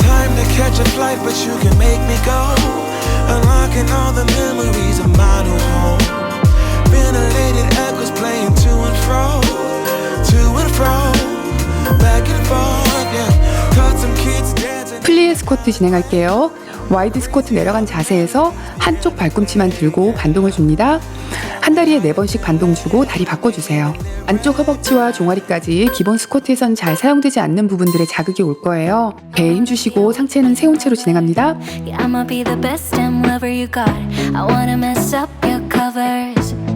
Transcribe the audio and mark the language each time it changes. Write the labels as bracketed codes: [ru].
[en] Time to catch a flight, but you can make me go. Unlocking all the memories of my new home. Ventilated echoes playing to and fro, to and fro, back and forth, yeah. Caught some kids dancing. [ko] 플리에 스쿼트 진행할게요. 와이드 스쿼트 내려간 자세에서 한쪽 발꿈치만 들고 반동을 줍니다. 한 다리에 4번씩 반동 주고 다리 바꿔주세요. 안쪽 허벅지와 종아리까지 기본 스쿼트에선 잘 사용되지 않는 부분들에 자극이 올 거예요. 배에 힘주시고 상체는 세운 채로 진행합니다. [en] Yeah, I'ma be the best damn lover you got. I wanna mess up your covers.